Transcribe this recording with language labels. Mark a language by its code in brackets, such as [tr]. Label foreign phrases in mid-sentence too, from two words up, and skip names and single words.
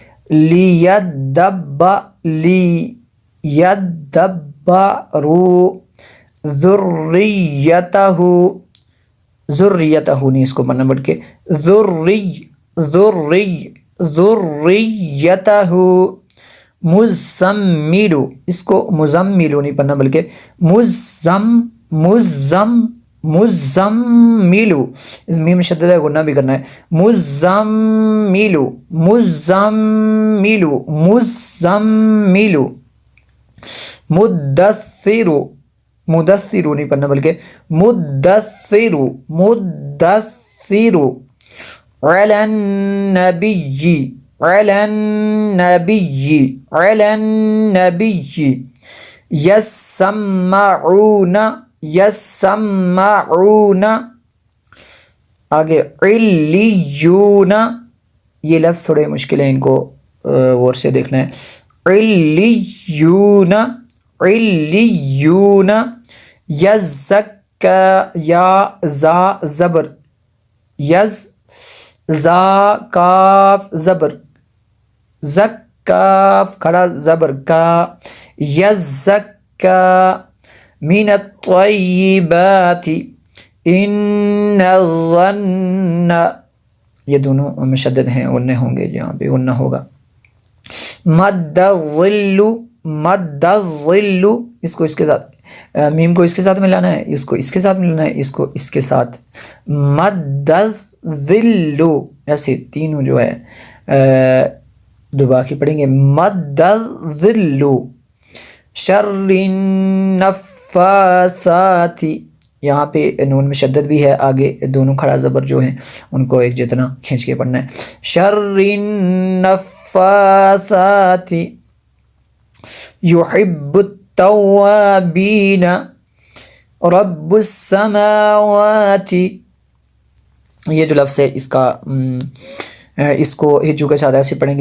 [ar] لیدبرو ذریتہ، [ur] ذریتہ نہیں اس کو پڑھنا بلکہ ذریتہ. مزملو، اس کو مزملو نہیں پڑھنا بلکہ مزملو، اس میم شدت ہے غنہ بھی کرنا ہے. [ar] مزملو، مزملو، مزملو. [ur] مدثرو، مدثرو نہیں پڑھنا بلکہ مدثرو، مدثرو. [ar] علی النبی، علی النبی، علی النبی. یسمعون، یسمعون. [ur] آگے علیون، یہ لفظ تھوڑے مشکل ہیں، ان کو غور سے دیکھنا ہے. [ar] علیون، علیون. [ur] یزکا، یا زا زبر، یز زا کاف زبر، زک کاف کھڑا زبر کا. [ar] یزکا. من الطیبات ان الظن، [ur] یہ دونوں مشدد ہیں، غنّے ہوں گے، یہاں پہ غنّہ ہوگا. [ar] مد الظل، مد الظل، [ur] اس کو اس کے ساتھ میم کو اس کے ساتھ ملانا ہے، اس کو اس کے ساتھ ملانا ہے، اس کو اس کے ساتھ. [ar] مد الظل [ur] ایسے تینوں جو ہے دبا کے پڑھیں گے. [ar] مد الظل. شر النفاثات، [ur] یہاں پہ نون میں شدت بھی ہے، آگے دونوں کھڑا زبر جو ہیں ان کو ایک جتنا کھینچ کے پڑھنا ہے. [ar] شر النفاثات. یحب التوابین. رب السماوات، [ur] یہ جو لفظ ہے اس کا اس کو ہجو کے ساتھ ایسے پڑھیں گے.